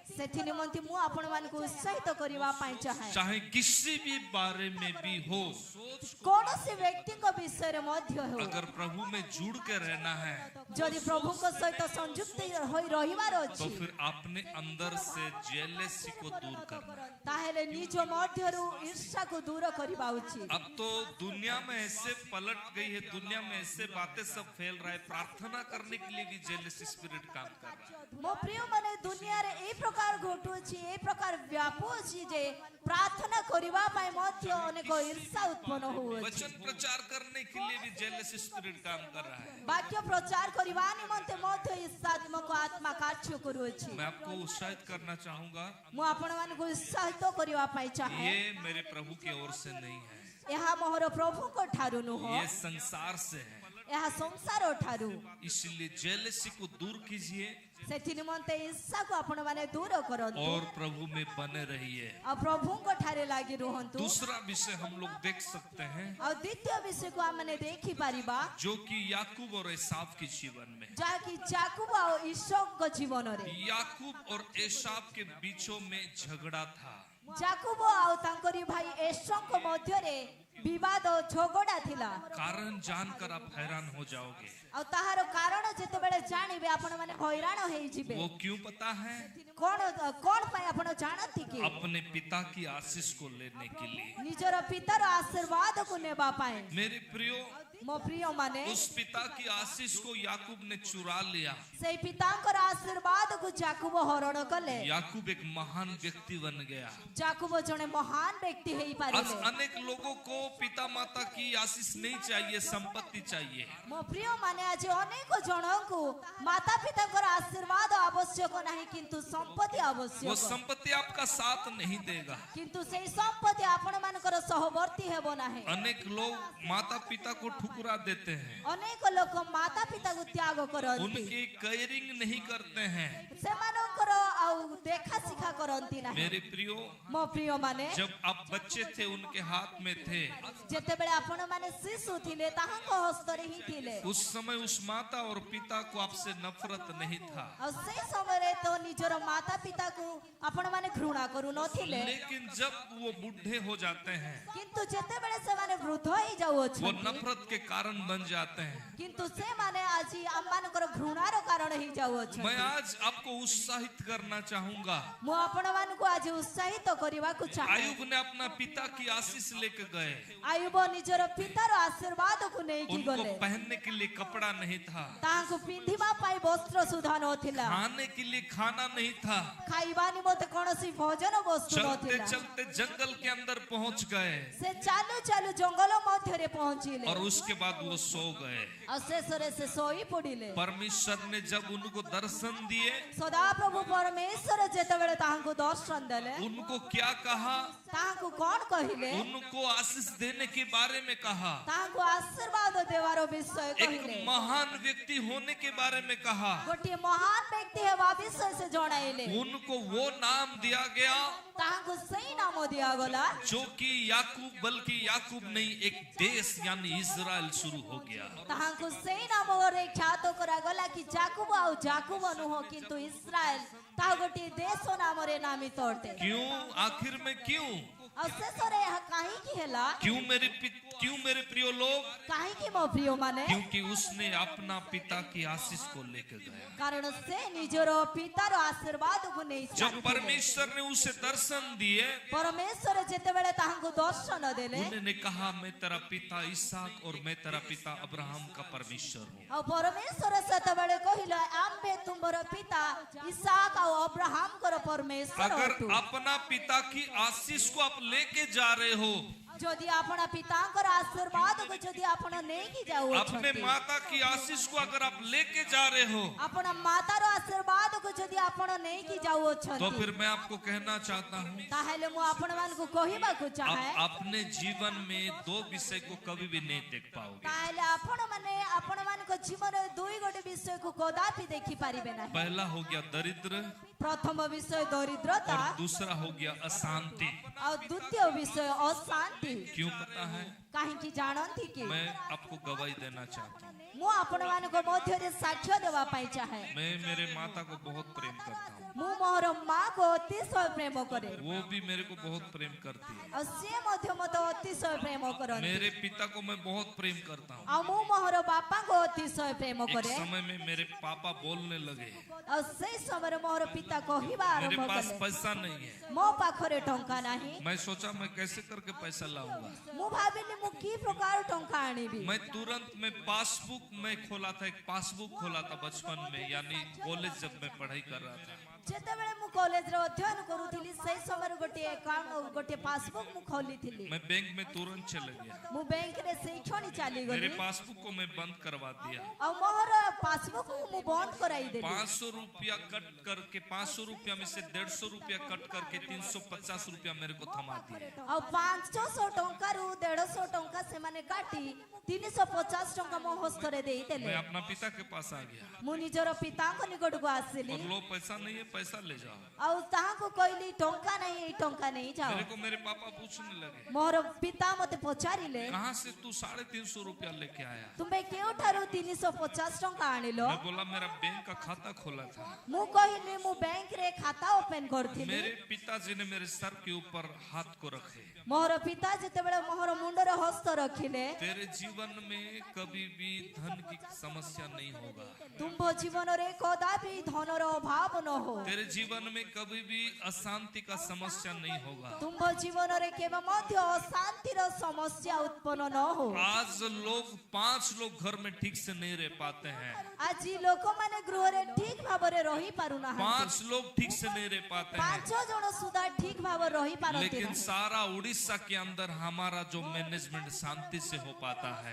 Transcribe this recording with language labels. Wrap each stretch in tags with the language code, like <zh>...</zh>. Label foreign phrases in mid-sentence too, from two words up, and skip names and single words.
<or>ସେଥି ନିମନ୍ତେ ମୁଁ ଆପଣ ମାନଙ୍କ ଉତ୍ସାହିତ କରିବା ପାଇଁ ଚାହେଁ।</or> <hi>चाहे किसी भी बारे में भी हो,</hi> <or>କୌଣସି ବ୍ୟକ୍ତିଙ୍କ ବିଷୟରେ ମଧ୍ୟ ହେଉ,</or> <hi>अगर प्रभु में जुड़ के रहना है</hi> <or>ଯଦି ପ୍ରଭୁଙ୍କ ସହିତ ସଂଯୁକ୍ତ ହୋଇ ରହିବାର</or> <hi>तो</hi> <or>अछि</or> <hi>फिर अपने अंदर से जेलसी को दूर करना है।</hi> <or>ତାହେଲେ ନିଜ ମଧ୍ୟରୁ ଈର୍ଷାକୁ ଦୂର କରିବା ଉଚିତ।</or> <hi>अब तो दुनिया में ऐसे पलट गई है, दुनिया में ऐसे बातें सब फैल रहा है, प्रार्थना करने के लिए भी</hi> <en>jealous spirit</en> <hi>काम कर रहा है।</hi> <or>ମୋ ପ୍ରିୟ ମାନେ ଦୁନିଆରେ এই ପ୍ରକାର ଘଟୁଛି, এই ପ୍ରକାର ବ୍ୟାପୁଛି ଯେ ପ୍ରାର୍ଥନା କରିବା ପାଇଁ ମଧ୍ୟ ଅନେକ ଈର୍ଷା ଉତ୍ପନ୍ନ ହୋଉଅଛି।</or> <hi>वचन प्रचार करने के लिए भी</hi> <en>jealous spirit</en> <hi>काम कर रहा है।</hi> <or>ବାକ୍ୟ ପ୍ରଚାର କରିବା ନିମନ୍ତେ ମଧ୍ୟ ଈର୍ଷାତ୍ମକ ଆତ୍ମା କାର୍ଯ୍ୟ କରୁଅଛି।</or> <hi>मैं आपको उत्साहित करना चाहूंगा,</hi> <or>ମୁଁ ଆପଣମାନଙ୍କୁ ଉତ୍ସାହିତ କରିବା ପାଇଁ ଚାହେଁ।</or> <hi>ये मेरे प्रभु की ओर से नहीं है,</hi> <or>ଏହା ମୋର ପ୍ରଭୁଙ୍କ ଠାରୁ ନୁହଁ,</or> <hi>ये संसार से है।</hi> <or>ଏହା ସଂସାର ଠାରୁ।</or> <hi>इसलिए जेलसी को दूर कीजिए</hi> <or>ସେଥି ନିମନ୍ତେ ଈର୍ଷାକୁ ଆପଣମାନେ ଦୂର କରନ୍ତୁ</or> <hi>और प्रभु में बने रहिए।</hi> <or>ଆଉ ପ୍ରଭୁଙ୍କ ଠାରେ ଲାଗି ରୁହନ୍ତୁ।</or> <hi>दूसरा विषय हम लोग देख सकते हैं,</hi> <or>ଆଉ ଦ୍ୱିତୀୟ ବିଷୟକୁ ଆମେ ଦେଖିପାରିବା,</or> <hi>जो कि याकूब और एसाव के जीवन में,</hi> <or>ଯାହାକି ଯାକୁବ ଆଉ ଈଶୋଙ୍କ ଜୀବନରେ</or> <hi>याकूब और एसाव के बीचों में झगड़ा था।</hi> <or>ଯାକୁବ ଆଉ ତାଙ୍କରି ଭାଇ ଏଶୋଙ୍କ ମଧ୍ୟରେ ବିବାଦ ଝଗଡ଼ା ଥିଲା।</or> <hi>कारण जानकर आप हैरान हो जाओगे।</hi> <or>ଆଉ ତାହାର କାରଣ ଯେତେବେଳେ ଜାଣିବେ ଆପଣମାନେ ହଇରାଣ ହେଇଯିବେ।</or> <hi>वो क्यों पता है?</hi> <or>କଣ କଣ ପାଇଁ ଆପଣ ଜାଣନ୍ତି କି?</or> <hi>अपने पिता की आशीष को लेने के लिए।</hi> <or>ନିଜର ପିତାର ଆଶୀର୍ବାଦକୁ ନେବା ପାଇଁ।</or> <hi>मेरे प्रियो,</hi> <or>ମୋ ପ୍ରିୟ ମାନେ,</or> <hi>उस पिता की आशीष को याकूब ने चुरा लिया।</hi> <or>ସେଇ ପିତାଙ୍କର ଆଶୀର୍ବାଦକୁ ଯାକୁବ ହରଣ କଲେ।</or> <hi>याकूब एक महान व्यक्ति बन गया।</hi> <or>ଯାକୁବ ଜଣେ ମହାନ ବ୍ୟକ୍ତି</or> <hi>आज</hi> <or>ହେଇପାରିଲେ।</or> <hi>अनेक लोगों को पिता माता की आशीष नहीं चाहिए, संपत्ति चाहिए।</hi> <or>ମୋ ପ୍ରିୟ ମାନେ, ଆଜି ଅନେକ ଜଣଙ୍କୁ ମାତା ପିତାଙ୍କର ଆଶୀର୍ବାଦ ଆବଶ୍ୟକ ନାହିଁ, କିନ୍ତୁ ସମ୍ପତ୍ତି</or> <hi>वो</hi> <or>ଆବଶ୍ୟକ।</or> <hi>संपत्ति आपका साथ नहीं देगा।</hi> <or>କିନ୍ତୁ ସେଇ ସମ୍ପତ୍ତି ଆପଣମାନଙ୍କର ସହବର୍ତ୍ତୀ ହେବ ନାହିଁ।</or> <hi>अनेक लोग माता पिता को ठुकरा देते हैं,</hi> <or>ଅନେକ ଲୋକ ମାତା ପିତାକୁ ତ୍ୟାଗ କରନ୍ତି,</or> <hi>उनकी केयरिंग नहीं करते हैं।</hi> <or>ସେମାନଙ୍କର ଆଉ ଦେଖା ଶିଖା କରନ୍ତି ନାହିଁ।</or> <hi>मेरे प्रियो,</hi> <or>ମୋ ପ୍ରିୟ ମାନେ,</or> <hi>जब आप बच्चे थे उनके हाथ में थे,</hi> <or>ଯେତେବେଳେ ଆପଣମାନେ ଶିଶୁ ଥିଲେ ତାହାଙ୍କ ହସ୍ତରେ ହିଁ ଥିଲେ।</or> <hi>उस समय उस माता और पिता को आपसे नफरत नहीं था।</hi> <or>ଆଉ ସେଇ ସମୟରେ ତ ନିଜର ମାତା ପିତାକୁ ଆପଣମାନେ ଘୃଣା କରୁନଥିଲେ।</or> <hi>लेकिन जब वो बूढ़े हो जाते हैं,</hi> <or>କିନ୍ତୁ ଯେତେବେଳେ ସେମାନେ ବୃଦ୍ଧ</or> <hi>वो</hi> <or>ହେଇଯାଉଅଛନ୍ତି,</or> <hi>नफरत के कारण बन जाते हैं।</hi> <or>କିନ୍ତୁ ସେମାନେ ଆଜି ଆମମାନଙ୍କର ଘୃଣାର କାରଣ</or> <hi>मैं</hi> <or>ହେଇଯାଉଅଛନ୍ତି।</or> <hi>आज आपको उत्साहित करना चाहूंगा।</hi> <or>ମୁଁ ଆପଣମାନଙ୍କୁ ଆଜି ଉତ୍ସାହିତ କରିବାକୁ ଚାହେଁ।</or> <hi>आयुब ने अपना पिता की आशीष लेकर गए,</hi> <or>ଆୟୁବ ନିଜର ପିତାର ଆଶୀର୍ବାଦକୁ ନେଇକି</or> <hi>उनको</hi> <or>ଗଲେ।</or> <hi>पहनने के लिए कपड़ा नहीं था,</hi> <or>ତାହାଙ୍କୁ ପିନ୍ଧିବା ପାଇଁ ବସ୍ତ୍ର ସୁଦ୍ଧା ନଥିଲା,</or> <hi>खाने के लिए खाना नहीं था।</hi> <or>ଖାଇବା ନିମନ୍ତେ କୌଣସି ଭୋଜନ ବସ୍ତୁ</or> <hi>चलते</hi> <or>ନଥିଲା।</or> <hi>चलते जंगल के अंदर पहुंच गए</hi> <or>ସେ ଚାଲୁ ଚାଲୁ ଜଙ୍ଗଲ ମଧ୍ୟରେ ପହଞ୍ଚିଲେ।</or> <hi>और उसके बाद वो सो गए।</hi> <or>ଆଉ ଶେଷରେ ସେ ଶୋଇ ପଡିଲେ।</or> <hi>परमेश्वर ने जब उनको दर्शन दिए,</hi> <or>ସଦାପ୍ରଭୁ ପରମେଶ୍ୱର ଯେତେବେଳେ ତାହାଙ୍କୁ ଦର୍ଶନ ଦେଲେ,</or> <hi>उनको क्या कहा?</hi> <or>ତାହାଙ୍କୁ କଣ କହିଲେ?</or> <hi>उनको आशीष देने के बारे में कहा,</hi> <or>ତାହାଙ୍କୁ ଆଶୀର୍ବାଦ ଦେବାର ବିଷୟ କହିଲେ।</or> <hi>एक महान व्यक्ति होने के बारे में कहा।</hi> <or>ଗୋଟିଏ ମହାନ ବ୍ୟକ୍ତି ହେବା ବିଷୟ ସେ ଜଣାଇଲେ।</or> <hi>उनको वो नाम दिया गया</hi> <or>ତାହାଙ୍କୁ ସେଇ ନାମ ଦିଆଗଲା,</or> <hi>जो कि याकूब, बल्कि याकूब नहीं, एक देश यानी इजराइल शुरू हो गया।</hi> <or>ତାହାଙ୍କୁ ସେଇ ନାମରେ ଖ୍ୟାତ କରାଗଲା କି ଯାକୁବ ଆଉ ଯାକୁବ ନୁହଁ, କିନ୍ତୁ ଇସ୍ରାଏଲ। ତାହା ଗୋଟିଏ ଦେଶ ନାମରେ ନାମିତ ଅଟେ।</or> <hi>क्यों? आखिर में क्यों?</hi> <or>ଆଉ ଶେଷରେ ଏହା କାହିଁକି ହେଲା?</or> <hi>क्यों मेरे प्रिय लोग?</hi> <or>କାହିଁକି ମୋ ପ୍ରିୟ ମାନେ?</or> <hi>क्योंकि उसने अपना पिता की आशीष को लेकर गया।</hi> <or>କାରଣ ସେ ନିଜର ପିତାର ଆଶୀର୍ବାଦକୁ ନେଇ</or> <hi>जब</hi> <or>ଚାଲିଥିଲେ।</or> <hi>परमेश्वर ने उसे दर्शन दिए,</hi> <or>ପରମେଶ୍ୱର ଯେତେବେଳେ ତାହାଙ୍କୁ ଦର୍ଶନ ଦେଲେ,</or> <hi>उन्होंने कहा, मैं तेरा पिता इसहाक और मैं तेरा पिता अब्राहम का परमेश्वर हूँ।</hi> <or>ଆଉ ପରମେଶ୍ୱର ସେତେବେଳେ କହିଲେ, ଆମ୍ଭେ ତୁମର ପିତା ଇସାକ ଆଉ ଅବ୍ରାହମଙ୍କର ପରମେଶ୍ୱର</or> <hi>अगर</hi> <or>ଅଟୁ।</or> <hi>अपना पिता की आशीष को आप लेके जा रहे हो,</hi> <or>ଯଦି ଆପଣ ପିତାଙ୍କର ଆଶୀର୍ବାଦକୁ ଯଦି ଆପଣ ନେଇକି</or> <hi>अपने</hi> <or>ଯାଉଅଛନ୍ତି,</or> <hi>माता की आशीष को अगर आप लेके जा रहे हो,</hi> <or>ଆପଣ ମାତାର ଆଶୀର୍ବାଦକୁ ଯଦି ଆପଣ ନେଇକି</or> <hi>तो</hi> <or>ଯାଉଅଛନ୍ତି,</or> <hi>फिर मैं आपको कहना चाहता हूँ,</hi> <or>ତାହେଲେ ମୁଁ ଆପଣମାନଙ୍କୁ କହିବାକୁ ଚାହେଁ,</or> <hi>आप अपने जीवन में दो विषय को कभी भी नहीं देख पाओगे।</hi> <or>ତାହେଲେ ଆପଣମାନେ ଆପଣମାନଙ୍କ ଜୀବନରେ ଦୁଇ ଗୋଟି ବିଷୟକୁ କଦାପି ଦେଖିପାରିବେ ନାହିଁ।</or> <hi>पहला हो गया दरिद्र</hi> <or>ପ୍ରଥମ ବିଷୟ ଦରିଦ୍ରତା,</or> <hi>और दूसरा हो गया अशांति।</hi> <or>ଆଉ ଦ୍ୱିତୀୟ ବିଷୟ ଅଶାନ୍ତି।</or> <hi>क्यों पता है?</hi> <or>କାହିଁକି ଜାଣନ୍ତି କି</or> <hi>मैं आपको गवाही देना चाहता हूँ।</hi> <or>ମୁଁ ଆପଣମାନଙ୍କ ମଧ୍ୟରେ ସାକ୍ଷ୍ୟ ଦେବା ପାଇଁ ଚାହେଁ</or> <hi>मैं मेरे माता को बहुत प्रेम करता हूँ,</hi> <or>ମୁଁ ମୋର ମାକୁ ଅତିଶୟ ପ୍ରେମ କରେ</or> <hi>वो भी मेरे को बहुत प्रेम करती है।</hi> <or>ଆଉ ସିଏ ମଧ୍ୟ ମୋତେ ଅତିଶୟ ପ୍ରେମ କରନ୍ତି</or> <hi>मेरे पिता को मैं बहुत प्रेम करता हूँ।</hi> <or>ଆଉ ମୁଁ ମୋର ବାପାଙ୍କୁ ଅତିଶୟ ପ୍ରେମ</or> <hi>एक</hi> <or>କରେ</or> <hi>समय में मेरे पापा बोलने लगे,</hi> <or>ଆଉ ସେଇ ସମୟରେ ମୋର ପିତା କହିବା</or> <hi>मेरे</hi> <or>ଆରମ୍ଭ</or> <hi>पास</hi> <or>କଲେ</or> <hi>पैसा नहीं है।</hi> <or>ମୋ ପାଖରେ ଟଙ୍କା ନାହିଁ</or> <hi>मैं सोचा मैं कैसे करके पैसा लाऊंगा।</hi> <or>ମୁଁ ଭାବିଲି ମୁଁ କି ପ୍ରକାର ଟଙ୍କା ଆଣିବି</or> <hi>मैं तुरंत में पासबुक में खोला था, एक पासबुक खोला था बचपन में, यानी कॉलेज जब मैं पढ़ाई कर रहा था।</hi> <or>ଯେତେବେଳେ ମୁଁ କଲେଜରେ ଅଧ୍ୟୟନ କରୁଥିଲି ସେଇ ସମୟରେ ଗୋଟିଏ ଆକାଉଣ୍ଟ ଗୋଟିଏ ପାସବୁକ୍ ମୁଁ ଖୋଲିଥିଲି</or> <hi>मैं बैंक में तुरंत चले गया,</hi> <or>ମୁଁ ବ୍ୟାଙ୍କରେ ସେଇ କ୍ଷଣି ଚାଲିଗଲି</or> <hi>मेरे पासबुक को मैं बंद करवा दिया।</hi> <or>ଆଉ ମୋର ପାସବୁକ୍ ମୁଁ ବନ୍ଦ କରାଇଦେଲି</or> <hi>500 रुपया कट करके 500 रुपया में से 150 रुपया कट करके 350 रुपया मेरे को थमा दिए।</hi> <or>ଆଉ 500 ଟଙ୍କାରୁ 150 ଟଙ୍କା ସେମାନେ କାଟି 350 ଟଙ୍କା ମୋ ହସ୍ତରେ ଦେଇଦେଲେ</or> <hi>मैं अपना पिता के पास आ गया</hi> <or>ମୁଁ ନିଜର ପିତାଙ୍କ ନିକଟକୁ ଆସିଲି</or> <hi>और लो पैसा नहीं है, पैसा ले जाओ।</hi> <or>ଆଉ ତାହାଙ୍କୁ କହିଲି ଟଙ୍କା ନାହିଁ ଏଇ ଟଙ୍କା ନେଇଯାଅ</or> <hi>मेरे को मेरे पापा पूछने लगे,</hi> <or>ମୋର ପିତା ମୋତେ ପଚାରିଲେ</or> <hi>कहाँ से तू 350 रुपया लेके आया?</hi> <or>ତୁମେ କେଉଁଠାରୁ 350 ଟଙ୍କା ଆଣିଲ</or> <hi>मैं बोला मेरा बैंक का खाता खोला था।</hi> <or>ମୁଁ କହିଲି ମୁଁ ବ୍ୟାଙ୍କରେ ଖାତା ଓପେନ କରିଥିଲି</or> <hi>मेरे पिताजी ने मेरे सर के ऊपर हाथ को रखे,</hi> <or>ମୋର ପିତା ଯେତେବେଳେ ମୋର ମୁଣ୍ଡରେ ହସ୍ତ ରଖିଲେ</or> <hi>तेरे जीवन में कभी भी धन की समस्या नहीं होगा,</hi> <or>ତୁମ୍ଭ ଜୀବନରେ କଦାପି ଧନର ଅଭାବ ନ ହଉ</or> <hi>तेरे जीवन में कभी भी अशांति का समस्या नहीं होगा।</hi> <or>ତୁମ୍ଭ ଜୀବନରେ କେବେ ମଧ୍ୟ ଅଶାନ୍ତିର ସମସ୍ୟା ଉତ୍ପନ୍ନ ନ ହଉ</or> <hi>आज लोग 5 लोग घर में ठीक से नहीं रह पाते हैं,</hi> <or>ଆଜି ଲୋକମାନେ ଗୃହରେ ଠିକ ଭାବରେ ରହି ପାରୁନାହାନ୍ତି</or> <hi>5 लोग ठीक से नहीं रह पाते हैं,</hi> <or>5 ଜଣ ସୁଦ୍ଧା ଠିକ ଭାବରେ ରହି ପାରନ୍ତି</or> <hi>लेकिन</hi> <or>ନାହିଁ।</or> <hi>सारा उड़ीसा के अंदर हमारा जो मैनेजमेंट शांति से हो पाता है।</hi>